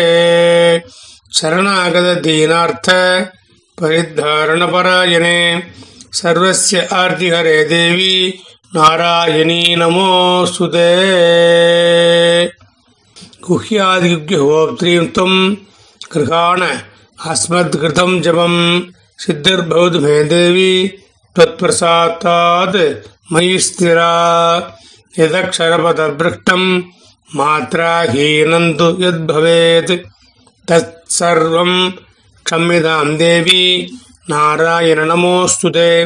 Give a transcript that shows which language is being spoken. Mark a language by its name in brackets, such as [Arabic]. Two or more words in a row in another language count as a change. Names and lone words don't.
[Sanskrit] शरणागत दीनार्त परित्राण परायणे सर्वस्य आर्तिहरे देवि नारायणि नमोऽस्तुते. गुह्यातिगुह्यगोप्त्री त्वं गृहाण अस्मत् कृतं जपम् सिद्धिर्भवतु मे देवि त्वत्प्रसादात् मयि स्थिरा. यदक्षरपदभ्रष्टं मात्राहीनं तु यद्भवेत् तत्सर्वं क्षम्यतां देवी नारायण नमोऽस्तुते.